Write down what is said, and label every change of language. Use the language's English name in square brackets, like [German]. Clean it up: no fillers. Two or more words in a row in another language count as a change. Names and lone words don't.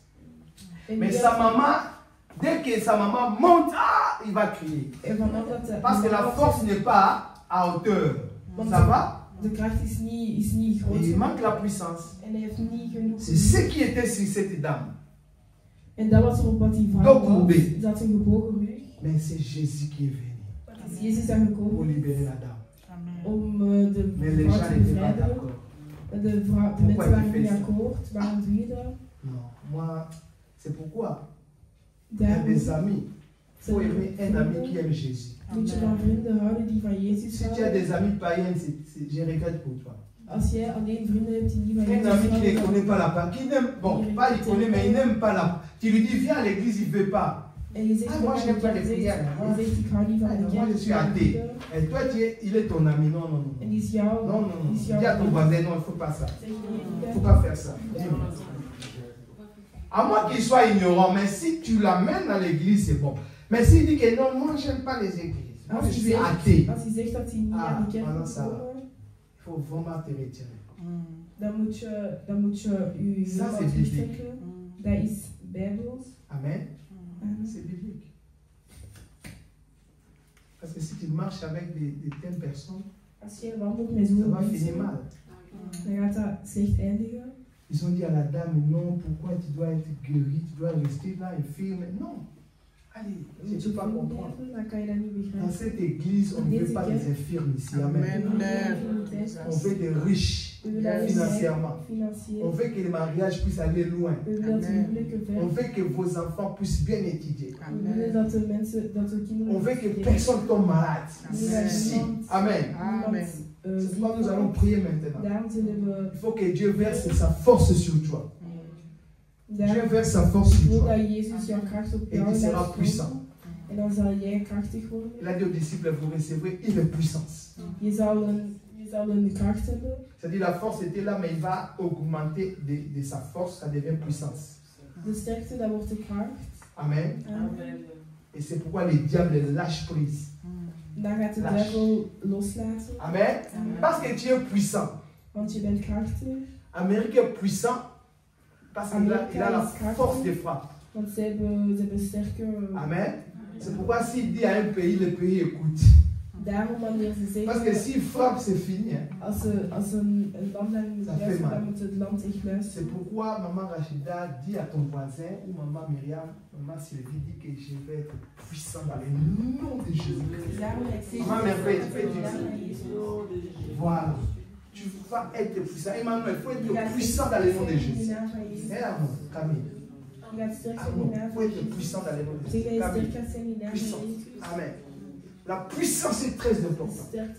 [French] Mais sa maman, dès que sa maman monte, ah, il va crier. Parce que la force n'est pas à hauteur. Ça va? [Dutch] De kracht is niet groot. [French] Il manque la puissance. [Dutch] En hij heeft niet genoeg. [French] C'est ce qui était sur cette dame. [Dutch] En dat was op wat die vrouw [French] Donc, [Dutch] was. [French] courbé. [Dutch] Ze had een gebogen rug. [French] Mais c'est Jésus qui est venu [Dutch] Dus Jezus is daar [French] pour [Dutch] gekomen [French] libérer la dame. [Dutch] om de [French] Mais les [Dutch] vrouw [French] gens [Dutch] te [French] n'étaient pas [Dutch] bevrijden. [French] d'accord. [Dutch] De mensen waren niet akkoord. Waarom doe je dat? [French] Non, moi, c'est pourquoi il y a [Dutch] Daarom [French] des amis. Il faut aimer un ami qui aime Jésus. [Dutch] moet je van vrienden houden die van Jezus [French] Si tu as [Dutch] houden. [French] des amis païens, je regrette pour toi. [Dutch] Als jij alleen vrienden hebt die niet van [French] Un [Dutch] Jezus [French] ami qui ne [Dutch] houden, [French] connaît pas la part, qui n'aime, bon, pas il connaît, mais il n'aime pas la. Tu lui dis, viens à l'église, il ne veut pas. [Dutch] en je zegt, [French] Ah, moi, j'aime pas les prières. [Dutch] dan zegt ik hou niet van de [French] Moi, [Dutch] kerk. [French] je suis athée. Et toi, il est ton ami. Non, non, [Dutch] En [French] non. [Dutch] die is jou. [French] Non, non, non. [Dutch] Die is jou. [French] Dis à ton voisin, non, il ne faut pas ça. [Dutch] Zeg je [French] Il ne [Dutch] niet, [French] faut pas faire ça. Dis-moi. À moins qu'il soit ignorant, mais si tu l'amènes dans l'église, c'est bon. Mais s'il dit que non, moi, je n'aime pas les églises. Moi, je suis athée. [Dutch] Als hij zegt dat hij niet [French] Ah, [Dutch] aan de kerk [French] voilà, [Dutch] moet [French] ça va. [Dutch] komen, [French] Il faut vraiment te retirer. [Dutch] dan moet je je [French] Ça, [Dutch] mond [French] c'est biblique. [Dutch] terugtrekken. Dat is bijbels. [French] Amen. C'est biblique. Parce que si tu marches avec de telles personnes, [Dutch] Als je wandelt met [French] ça [Dutch] zo'n [French] va finir [Dutch] mensen, [French] mal. [Dutch] dan gaat dat slecht eindigen. [French] Ils ont dit à la dame, non, pourquoi tu dois être guéri, tu dois rester là infirme. Non. Allez, je ne peux pas comprendre. [Dutch] Dan kan je dat niet [French] Dans [Dutch] begrijpen. [French] cette église, on ne veut pas des infirmes ici. Amen. On veut des riches [Dutch] We willen alleen [French] financièrement. On [Dutch] financieel. [French] veut que le mariage puisse aller loin. [Dutch] We willen dat de huwelijken [French] On [Dutch] ver. [French] veut que vos enfants puissent bien étudier. [Dutch] We willen dat de mensen, dat de kinderen. [French] On veut que personne tombe malade. [Dutch] We willen dat [French] Ici. [Dutch] niemand- [French] Amen. [Dutch] niemand, [French] C'est [Dutch] ziek [French] pourquoi nous [Dutch] wordt. [French] allons prier maintenant. [Dutch] Daarom zullen we. [French] Il faut que Dieu verse sa force sur toi. Dieu [Dutch] Daarom [French] verse sa force sur [Dutch] wil [French] toi. [Dutch] dat Jezus jouw kracht op [French] Et [Dutch] jou [French] tu seras [Dutch] laat [French] puissant. [Dutch] komen. En dan zal jij krachtig worden. [French] Il a dit aux disciples, vous recevrez une puissance. [Dutch] Je zal een kracht hebben. [French] C'est-à-dire la force était là, mais il va augmenter de sa force, ça devient puissance. [Dutch] De sterkte, dat wordt de kracht. Amen. Amen. [French] Et c'est pourquoi les diables lâchent prise. [Dutch] Dan gaat de [French] Lâche. [Dutch] duivel loslaten. [French] Amen. Parce que tu es puissant. [Dutch] Want je bent krachtig. [French] Amérique est puissant parce qu'il a, il a la force de frappe. [Dutch] Want ze hebben sterke. [French] Amen. C'est pourquoi s'il dit à un pays, le pays écoute. [Dutch] Daarom wanneer ze [French] Parce que [Dutch] zeggen. [French] s'il frappe, c'est fini. Hein. [Dutch] Als een land aan moet [French] Ça fait [Dutch] luisteren, [French] mal. [Dutch] dan moet het land echt [French] C'est [Dutch] luisteren. [French] pourquoi maman Rachida dit à ton voisin ou maman Myriam, maman Sylvie dit que je vais être puissant dans le nom de Jésus. [Dutch] Daarom het zegt. [French] Maman Merveille, tu fais du. Voilà. Tu vas être puissant. Emmanuel, il faut être puissant dans le nom de Jésus. Et amour, Camille. Amour, il faut être puissant dans le nom de Jésus. Camille, puissant. Amen. La puissance est très importante.